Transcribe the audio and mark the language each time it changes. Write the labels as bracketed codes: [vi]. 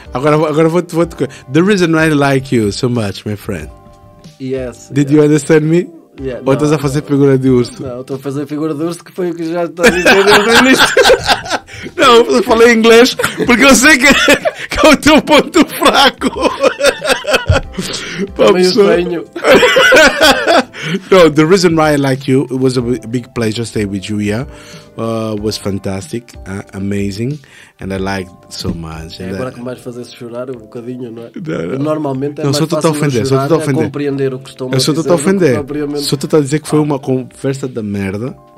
[pt] Agora vou-te [en] The reason I like you so much, my friend. Yes. Did you understand me? Yeah, [pt] ou estás a fazer figura de urso? Não, estou a fazer figura de urso, que foi o que já está a dizer desde o início. Não, eu falei inglês porque eu sei que é o teu ponto fraco. Também o tenho. [en] No, the reason why I like you, it was a big pleasure stay with you here. Was fantastic, amazing, and I liked so much. [pt] Agora que mais fazer-se chorar um bocadinho, não é? Não. Normalmente é não, mais fácil chorar a compreender o que estão a dizer. Eu só estou a ofender. Só estou a dizer que foi uma conversa da merda.